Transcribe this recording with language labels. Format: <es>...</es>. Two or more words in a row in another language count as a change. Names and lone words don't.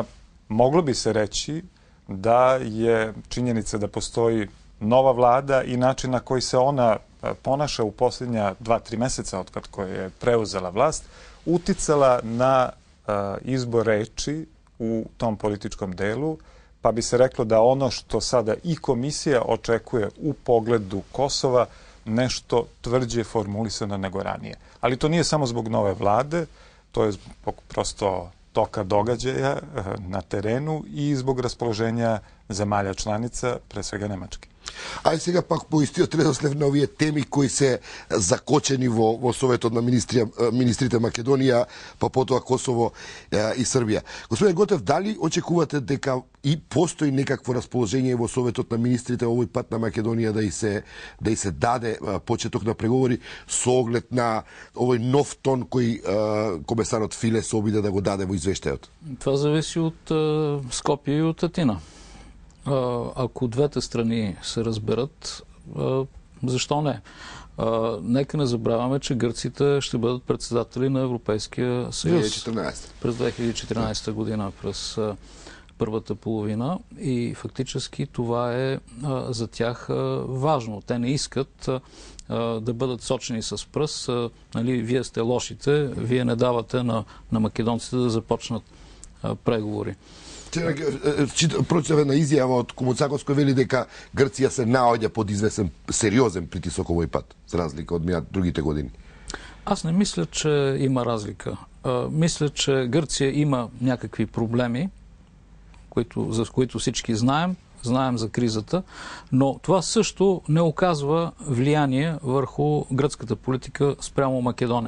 <sr>Moglo bi se reći da je činjenica da postoji nova vlada i način na koji se ona ponaša u posljednja 2-3 meseca od kad je preuzela vlast, uticala na izbor reči u tom političkom delu, pa bi se reklo da ono što sada i komisija očekuje u pogledu Kosova nešto tvrđe formulisano nego ranije. Ali to nije samo zbog nove vlade, to je zbog prosto toka događaja na terenu i zbog raspoloženja zemalja članica, pre svega Nemačke.</sr> <mk>Ај сега пак поистиот редослед на овие теми кои се закочени во Советот на министрите Македонија, па потоа Косово и Србија. Господин Готев, дали очекувате дека и постои некакво расположение во Советот на министрите овој пат на Македонија да и се даде почеток на преговори со оглед на овој нов тон кој комесарот Филе се обиде да го даде во извештајот?</mk> <bg>Това зависи от Скопје и от Атина. Ако двете страни се разберат, защо не? Нека не забравяме, че гърците ще бъдат председатели на Европейския съюз 2014. През 2014 година, през първата половина, и фактически това е за тях важно. Те не искат да бъдат сочени с пръст. Нали, вие сте лошите, вие не давате на македонците да започнат преговори.</bg> <mk>Прочитав една изјава од Комуцакос кој вели дека Грција се наоѓа под известен сериозен притисок овој пат, за разлика од другите години.</mk> <bg>Аз не мисля, че има разлика. Мисля, че Гърция има някакви проблеми, за които всички знаем за кризата, но това също не оказва влияние върху гръцката политика спрямо Македония.</bg>